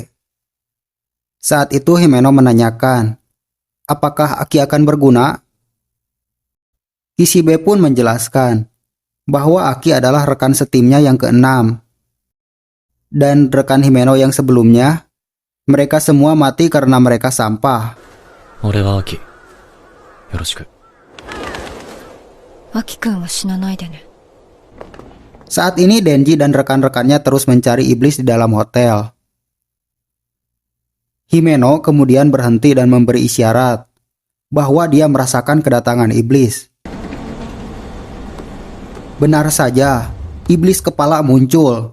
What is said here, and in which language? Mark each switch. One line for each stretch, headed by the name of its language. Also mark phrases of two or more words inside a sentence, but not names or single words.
Indonesian: Saat itu Himeno menanyakan, apakah Aki akan berguna? Kishibe pun menjelaskan bahwa Aki adalah rekan setimnya yang keenam. Dan rekan Himeno yang sebelumnya, mereka semua mati karena mereka sampah.
Japanese: 俺はアキ。よろしく。アキ君は死なないでね。
Indonesian: Saat ini Denji dan rekan-rekannya terus mencari iblis di dalam hotel. Himeno kemudian berhenti dan memberi isyarat bahwa dia merasakan kedatangan iblis. Benar saja, iblis kepala muncul.